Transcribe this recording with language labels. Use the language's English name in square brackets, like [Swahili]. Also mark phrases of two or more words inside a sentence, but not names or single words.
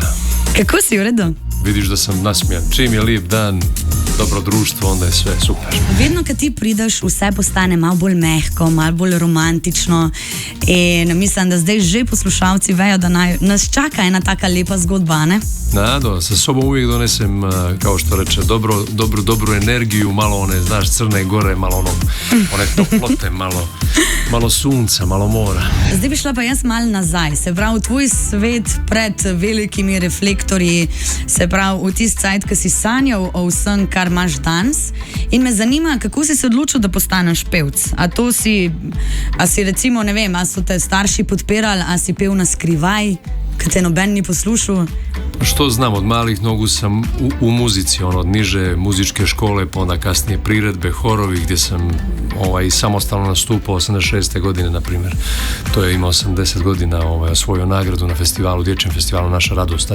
[Slovenian] Kako si, v redu? [Serbian] Vidiš da sam nasmijan. Čim je lep dan, dobro društvo, onda je sve super. [Slovenian] Vedno, kad ti prideš, vse postane malo bolj mehko, malo bolj romantično in mislim, da zdaj že poslušalci vejo, da nas čaka ena taka lepa zgodba, ne? [Serbian] Nado, sa sobom uvijek donesem, kao što reče, dobru energiju, malo one, znaš, Crne Gore, malo one toplote, malo sunca, malo mora. [Slovenian] Zdaj bi šla pa jaz malo nazaj, se pravi, tvoj svet pred velikimi reflektorji, se pravi, v tisti cajt, ki si sanjal o vsem, kar imaš danes. In me zanima, kako si se odločil, da postaneš pevc? A si recimo, ne vem, a so te starši podpirali, a si pev na skrivaj, kad te noben ni poslušal? [Serbian] Što znam, od malih nogu sam u muzici, od niže muzičke škole, pa onda kasnije priredbe, horovi, gdje sam samostalno nastupao 86. godine, na primjer. To je imao 80 godina, osvojio nagradu na festivalu, dječjem festivalu Naša radost.